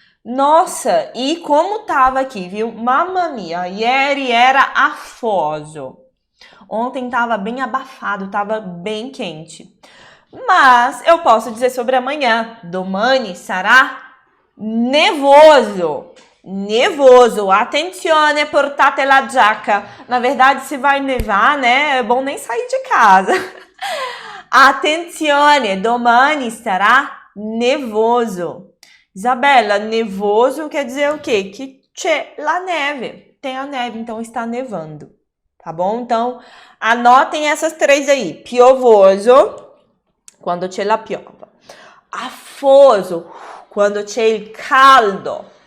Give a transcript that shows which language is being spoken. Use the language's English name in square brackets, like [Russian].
[Portuguese] Nossa, e como tava aqui, viu? Mamma mia, [Italian] ieri era afoso. [Portuguese] Ontem tava bem abafado, tava bem quente. Mas eu posso dizer sobre amanhã. [Italian] Domani sarà nevoso. Nevoso. Attenzione, portate la giacca. [Portuguese] Na verdade, se vai nevar, né? É bom nem sair de casa. [Italian] Attenzione, domani sarà nevoso. [Portuguese] Isabela, nevoso quer dizer o quê? Que [Italian] c'è la neve. [Portuguese] Tem a neve, então está nevando. Tá bom? Então, anotem essas 3 aí. [Italian] Piovoso, quando c'è la piova. Afoso, quando c'è il caldo.